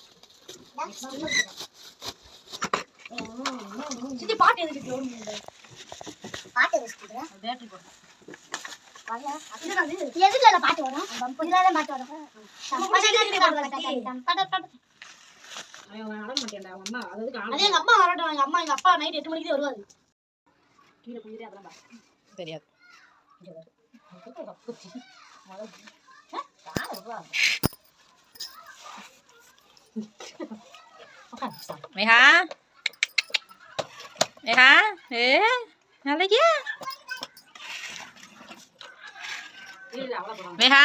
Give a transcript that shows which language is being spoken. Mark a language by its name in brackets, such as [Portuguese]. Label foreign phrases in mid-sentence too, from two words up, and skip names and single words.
[Tamil] பாட்டு பேட்டரி போட எதுல பாட்டு வரும்? பாட்டு வரும். எங்க அம்மா வரட்டும். எங்க அப்பா நைட் 8 மணிக்கு வருவாரு. கீழே குளிரே அதெல்லாம் தெரியாது. [Vietnamese] Mày hả? Mày hả? Ê, nào lấy chứ. Mày hả?